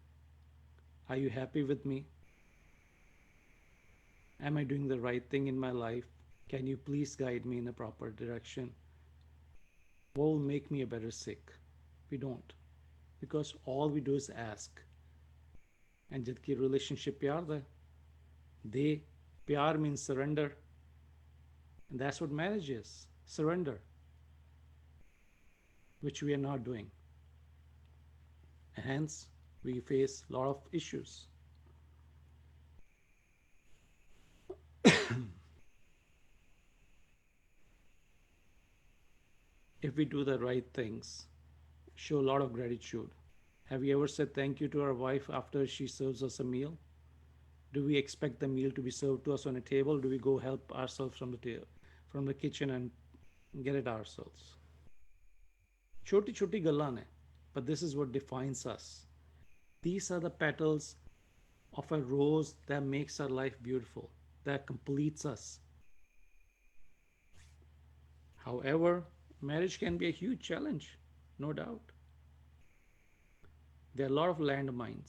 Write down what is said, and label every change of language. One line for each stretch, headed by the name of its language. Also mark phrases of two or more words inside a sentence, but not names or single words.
English: Are you happy with me? Am I doing the right thing in my life? Can you please guide me in a proper direction? What will make me a better Sikh? We don't. Because all we do is ask. And
Punjabi: jadki relationship pyar da,
English: pyar means surrender. And that's what marriage is, surrender, which we are not doing. Hence, we face a lot of issues. If we do the right things, show a lot of gratitude. Have you ever said thank you to our wife after she serves us a meal? Do we expect the meal to be served to us on a table? Do we go help ourselves from the kitchen and get it ourselves?
Punjabi: ਛੋਟੀ ਛੋਟੀ ਗੱਲਾਂ ਨੇ,
English: but this is what defines us. These are the petals of a rose that makes our life beautiful, that completes us. However, marriage can be a huge challenge, no doubt. There are a lot of landmines.